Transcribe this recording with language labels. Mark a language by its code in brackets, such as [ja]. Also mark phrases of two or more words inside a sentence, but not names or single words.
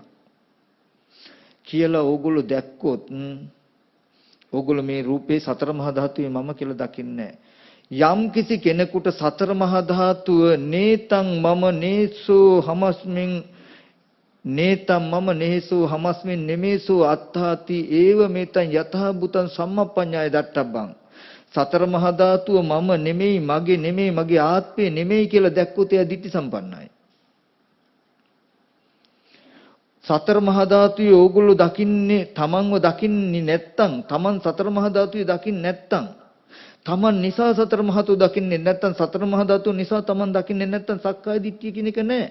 [si] කියලා ඕගොල්ලෝ දැක්කොත් ඕගොල්ලෝ මේ රූපේ සතර මහා ධාතුවේ මම කියලා දකින්නේ යම් කිසි කෙනෙකුට සතර මහා ධාතුව [pi] නේතං මම නේසෝ හමස්මින් නේතං මම නේසෝ හමස්මින් නෙමේසෝ අත්තාති ඒව මේතං යතහ බුතං සම්මප්පඤ්ඤාය දට්ඨබ්බං [si] සතර මහා ධාතුව මම නෙමෙයි මගේ ආත්මේ නෙමෙයි කියලා දැක්කොත් එයා ditthi සම්පන්නයි. සතර මහා ධාතුවේ ඕගොල්ලෝ දකින්නේ තමන්ව දකින්නේ නැත්තම් තමන් සතර මහා ධාතුවේ දකින්නේ නැත්තම් තමන් නිසා සතර මහා ධාතුව දකින්නේ නැත්තම් සතර මහා ධාතුව නිසා තමන් දකින්නේ නැත්තම් සක්කාය දිට්ඨිය කියන එක නැහැ.